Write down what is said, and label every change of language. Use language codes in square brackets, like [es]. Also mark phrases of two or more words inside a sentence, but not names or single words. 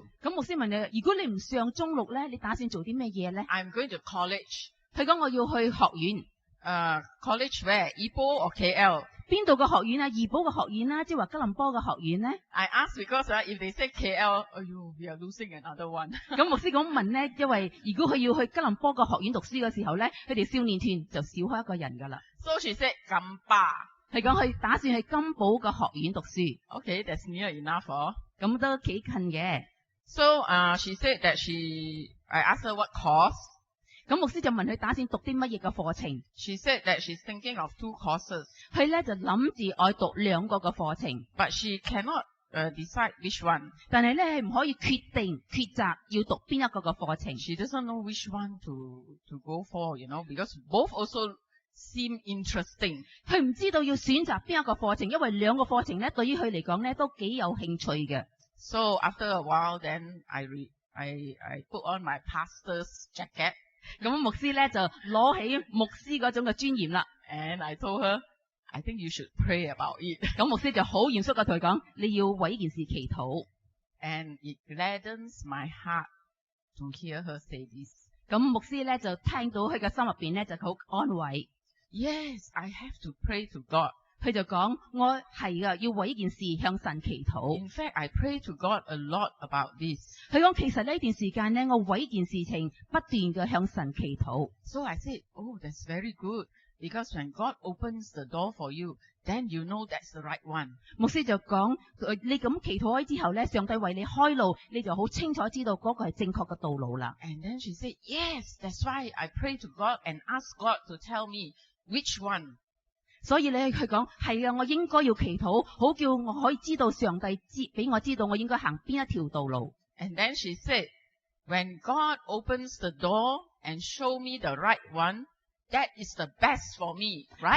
[yue] 咁牧師問你：如果你唔上中六咧，你打算做啲咩嘢咧？ [en] I'm going to college. [yue] 佢講我要去學院， [en] College where? Ipoh or KL? [yue] 邊度嘅學院啊？怡保嘅學院啦，即係話吉隆坡嘅學院咧？ [en] I asked because if they say KL, we are losing another one. [yue] 咁牧師咁問咧，因為如果佢要去吉隆坡嘅學院讀書嘅時候咧，佢哋少年團就少開一個人噶啦。 [en] So she said, Gamba. [yue] 係講佢打算去金寶嘅學院讀書， [en] Okay, that's near enough. [yue] 咁都幾近嘅。 [en] So she said that I asked her what course. [yue] 咁牧師就問佢打算讀啲乜嘢嘅課程， [en] She said that she's thinking of 2 courses, [yue] 佢咧就諗住愛讀2個嘅課程， [en] but she cannot decide which one. [yue] 但係咧係唔可以決定抉擇要讀邊一個嘅課程。 [en] She doesn't know which one to go for, because both also seem interesting. [yue] 佢唔知道要選擇邊一個課程，因為2個課程咧對於佢嚟講咧都幾有興趣嘅。 [en] So after a while, then I put on my pastor's jacket [yue] 咁牧師咧就攞起牧師嗰種嘅尊嚴啦。 [en] and I told her, I think you should pray about it. [yue] 咁牧師就好嚴肅嘅同佢講：你要為呢件事祈禱。 [en] And it gladdens my heart to hear her say this. [yue] 咁牧師咧就聽到佢嘅心入邊咧就好安慰。 [en] Yes, I have to pray to God. [yue] 佢就講：我係噶，要為呢件事向神祈禱。 [en] In fact, I pray to God a lot about this. [yue] 佢講其實呢段時間咧，我為呢件事情不斷嘅向神祈禱。 [en] So I said, oh, that's very good. Because when God opens the door for you, then you know that's the right one. [yue] 牧師就講：你咁祈禱之後咧，上帝為你開路，你就好清楚知道嗰個係正確嘅道路啦。 [en] And then she said, yes, that's why I pray to God and ask God to tell me which one. [yue] 所以咧，佢講係啊，我應該要祈禱，好叫我可以知道上帝俾我知道我應該行邊一條道路。 [en] And then she said, when God opens the door and show me the right one, that is the best for me, right?